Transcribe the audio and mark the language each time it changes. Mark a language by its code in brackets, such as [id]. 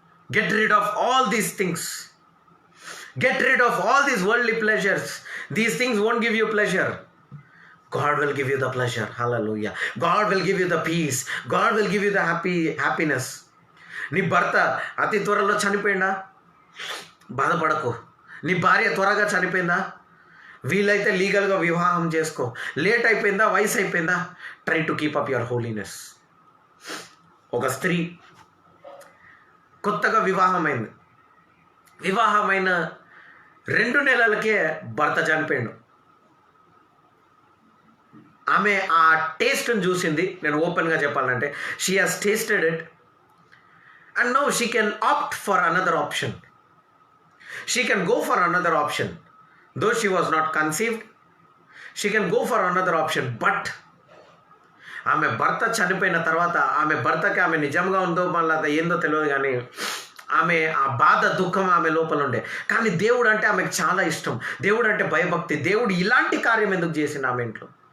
[en] Get rid of all these things. Get rid of all these worldly pleasures. These things won't give you pleasure. God will give you the pleasure. Hallelujah. God will give you the peace. God will give you the happiness. [te] నీ భర్త అతి త్వరలో చనిపోయిందా? బాధపడకు. నీ భార్య త్వరగా చనిపోయిందా, వీలైతే లీగల్గా వివాహం చేసుకో. లేట్ అయిపోయిందా, వయసు అయిపోయిందా, [en] Try to keep up your holiness. [te] ఒక స్త్రీ కొత్తగా వివాహమైన 2 నెలలకే భర్త చనిపోయాడు. ఆమె ఆ టేస్ట్ని చూసింది. నేను ఓపెన్గా చెప్పాలంటే [en] She has tasted it and now she can opt for another option. She can go for another option. Though she was not conceived, she can go for another option. But [te] ఆమె భర్త చనిపోయిన తర్వాత ఆమె భర్తకి ఆమె నిజంగా ఉందో మళ్ళీ అది ఏందో తెలియదు, కానీ ఆమె ఆ బాధ దుఃఖం ఆమె లోపల ఉండే. కానీ దేవుడు అంటే ఆమెకు చాలా ఇష్టం. దేవుడు అంటే భయభక్తి. దేవుడు ఇలాంటి కార్యం ఎందుకు చేసిండు ఆమె ఇంట్లో?